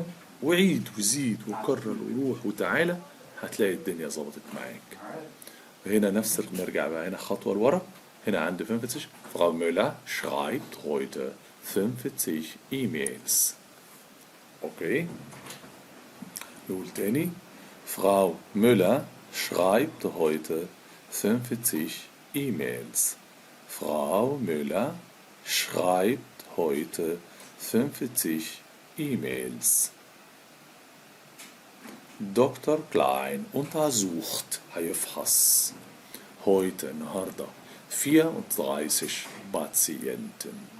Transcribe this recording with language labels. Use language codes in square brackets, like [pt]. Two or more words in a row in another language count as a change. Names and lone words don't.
[ar] وعيد وزيد وكرر وروح وتعالى، هتلاقي الدنيا ظبطت معاك. هنا نفس نرجع بقى هنا خطوة لورا. هنا عند 45. [de] Frau Müller schreibt heute 50 E-Mails. [ar] Okay. نقول تاني. [de] Frau Müller schreibt heute 50 E-Mails. Frau Müller schreibt heute 50 E-Mails. Dr. Klein untersucht, هيفحص heute النهارده 34 Patienten.